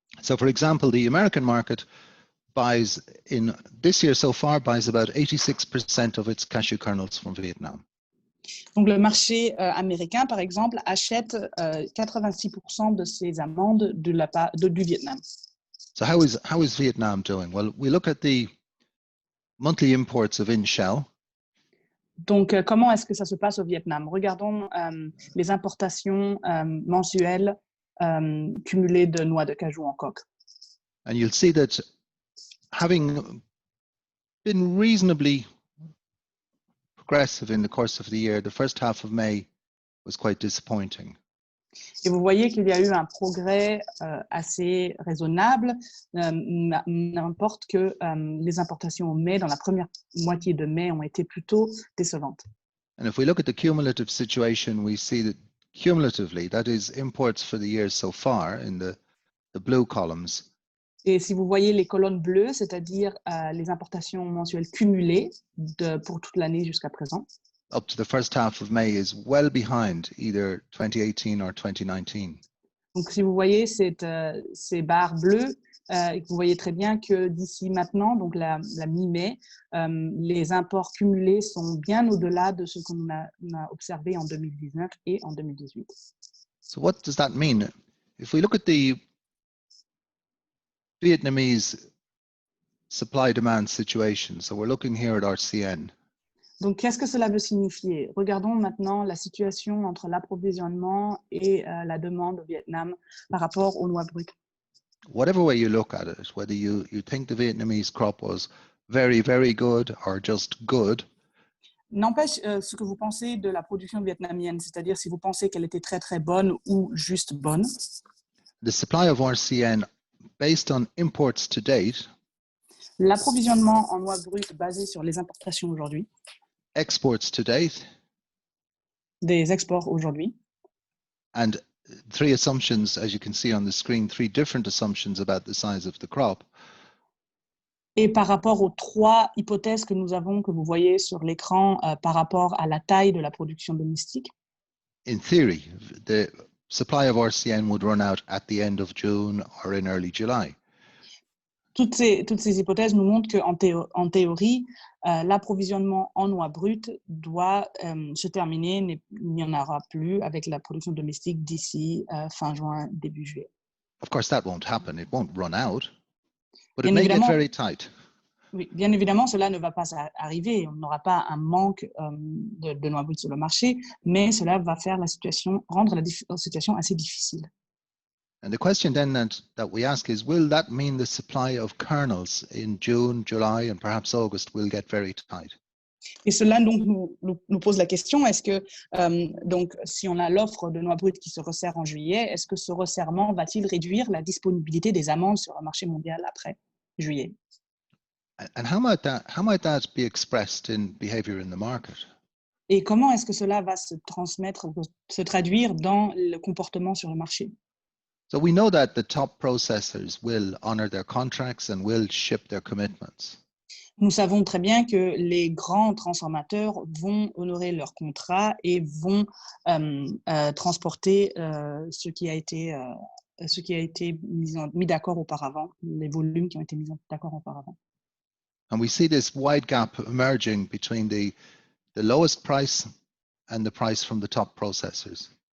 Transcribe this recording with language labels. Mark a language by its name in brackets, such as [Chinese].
[English] So, for example, the American market buys in this year so far buys about 86% of its cashew kernels from Vietnam. [French] Donc le marché américain, par exemple, achète 86% de ses amandes du Vietnam. [English] So how is Vietnam doing? Well, we look at the monthly imports of in-shell. [French] Donc, comment est-ce que ça se passe au Vietnam? Regardons les importations mensuelles cumulées de noix de cajou en coque. [English] And you'll see that having been reasonably progressive in the course of the year, the first half of May was quite disappointing. [French] Et vous voyez qu'il y a eu un progrès assez raisonnable, n'importe que les importations au mai, dans la première moitié de mai, ont été plutôt décevantes. [English] And if we look at the cumulative situation, we see that cumulatively, that is imports for the year so far in the blue columns. [French] Et si vous voyez les colonnes bleues, c'est-à-dire les importations mensuelles cumulées pour toute l'année jusqu'à présent, [English] up to the first half of May is well behind either 2018 or 2019. [French] Donc, si vous voyez ces barres bleues, vous voyez très bien que d'ici maintenant, donc la mi-mai, les imports cumulés sont bien au-delà de ce qu'on a observé en 2019 et en 2018. [English] So what does that mean? If we look at the Vietnamese supply-demand situation, so we're looking here at RCN. [French] Donc, qu'est-ce que cela veut signifier? Regardons maintenant la situation entre l'approvisionnement et la demande au Vietnam par rapport aux noix brutes. [English] Whatever way you look at it, whether you think the Vietnamese crop was very, very good or just good, [French] N'empêche ce que vous pensez de la production vietnamienne, c'est-à-dire si vous pensez qu'elle était très, très bonne ou juste bonne. [English] the supply of RCN based on imports to date, [French] L'approvisionnement en noix brutes basé sur les importations aujourd'hui, [English] exports to date, [French] des exports aujourd'hui, [English] and three assumptions, as you can see on the screen, three different assumptions about the size of the crop. [French] et par rapport aux 3 hypothèses que nous avons, que vous voyez sur l'écran, par rapport à la taille de la production domestique. [English] In theory, the supply of RCN would run out at the end of June or in early July. [French] Toutes ces hypothèses nous montrent qu'en théorie, l'approvisionnement en noix brutes doit se terminer, il n'y en aura plus avec la production domestique d'ici fin juin, début juillet. [English] Of course, that won't happen. It won't run out, but it [French] Bien [English] may get [French] évidemment, [English] very tight. [French] oui, bien évidemment, cela ne va pas arriver. On n'aura pas un manque de noix brutes sur le marché, mais cela va faire rendre la situation assez difficile. [English] And the question then that we ask is, will that mean the supply of kernels in June, July, and perhaps August will get very tight? [French] Et cela donc nous pose la question, est-ce que donc si on a l'offre de noix brutes qui se resserre en juillet, est-ce que ce resserrement va-t-il réduire la disponibilité des amandes sur le marché mondial après juillet? [English] And how might that be expressed in behavior in the market? [French] Et comment est-ce que cela va se transmettre, se traduire dans le comportement sur le marché? [English] So we know that the top processors will honor their contracts and will ship their commitments. [French] Nous savons très bien que les grands transformateurs vont honorer leurs contrats et vont transporter ce qui a été mis d'accord auparavant, les volumes qui ont été mis d'accord auparavant. [English] And we see this wide gap emerging between the lowest price and the price from the top processors.